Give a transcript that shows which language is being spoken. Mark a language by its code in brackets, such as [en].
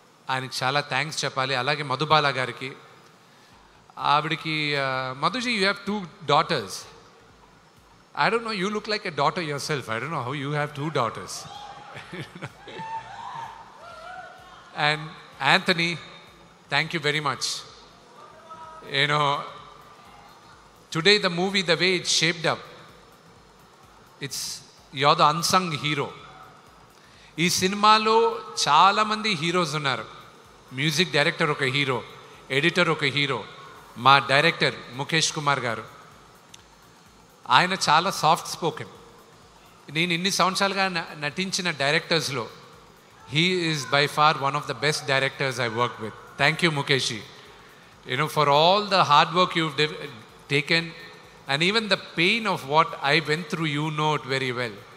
[te] ఆయనకి చాలా థ్యాంక్స్ చెప్పాలి. అలాగే మధుబాల గారికి, ఆవిడికి మధుజీ, [en] You have 2 daughters. I don't know, you look like a daughter yourself. I don't know how you have 2 daughters. And Anthony, thank you very much. You know, today the movie, the way it's shaped up, you're the unsung hero. [te] ఈ సినిమాలో చాలామంది heroes ఉన్నారు. Music director ఒక hero, editor ఒక hero, మా director Mukesh Kumar గారు. ఆయన చాలా సాఫ్ట్ స్పోకెన్. నేను ఇన్ని సంవత్సరాలుగా నటించిన డైరెక్టర్స్లో [en] he is by far one of the best directors I worked with. Thank you, Mukeshi. You know, for all the hard work you've taken, and even the pain of what I went through, you know it very well.